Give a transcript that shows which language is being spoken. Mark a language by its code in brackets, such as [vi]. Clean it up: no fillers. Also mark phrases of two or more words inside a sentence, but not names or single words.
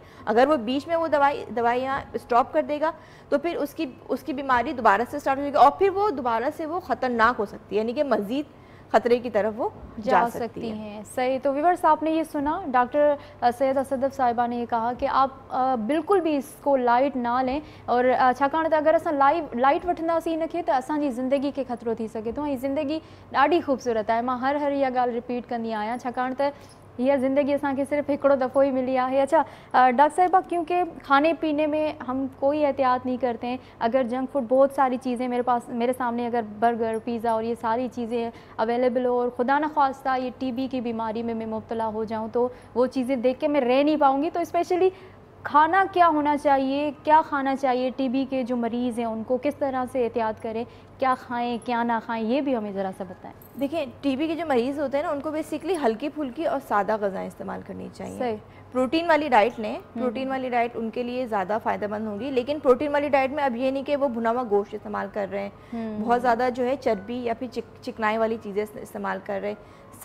[ur] اگر وہ بیچ میں وہ دوائیاں اسٹاپ کر دے گا تو پھر اس کی بیماری دوبارہ سے اسٹارٹ ہو جائے گی اور پھر وہ دوبارہ سے وہ خطرناک ہو سکتی ہے, یعنی کہ مزید خطرے کی طرف وہ جا سکتی ہیں. صحیح. تو ویورز آپ نے یہ سنا, ڈاکٹر سید صدف صاحبہ نے یہ کہا کہ آپ بالکل بھی اس کو لائٹ نہ لیں, اور [sd] छाकाणि त अगरि असां लाइट वठंदासीं इनखे त असांजी ज़िंदगी खे ख़तरो थी सघे थो. ऐं ज़िंदगी ॾाढी ख़ूबसूरत आहे. मां हर इहा ॻाल्हि रिपीट कंदी आहियां, छाकाणि त हीअ ज़िंदगी असांखे सिर्फ़ु हिकिड़ो दफ़ो ही मिली आहे. [ur] اچھا ڈاکٹر صاحبہ، کیونکہ کھانے پینے میں ہم کوئی احتیاط نہیں کرتے ہیں. اگر [en] junk food [ur] بہت ساری چیزیں میرے سامنے اگر [en] burger pizza [ur] اور یہ ساری چیزیں اویلیبل ہو اور خدا نہ خواستہ یہ ٹی بی کی بیماری میں میں مبتلا ہو جاؤں تو وہ چیزیں دیکھ کے میں رہ نہیں پاؤں گی. تو اسپیشلی کھانا کیا ہونا چاہیے، کیا کھانا چاہیے، ٹی بی کے جو مریض ہیں ان کو کس طرح سے احتیاط کریں، کیا کھائیں کیا نہ کھائیں، یہ بھی ہمیں ذرا سا بتائیں. دیکھیں ٹی بی کے جو مریض ہوتے ہیں نا ان کو بیسکلی ہلکی پھلکی اور سادہ غذائیں استعمال کرنی چاہیے. پروٹین والی ڈائٹ لیں, پروٹین والی ڈائٹ ان کے لیے زیادہ فائدہ مند ہوگی. لیکن پروٹین والی ڈائٹ میں اب یہ نہیں کہ وہ بھنا ہوا گوشت استعمال کر رہے ہیں, بہت زیادہ جو ہے چربی یا پھر چکنائی والی چیزیں استعمال کر رہے ہیں.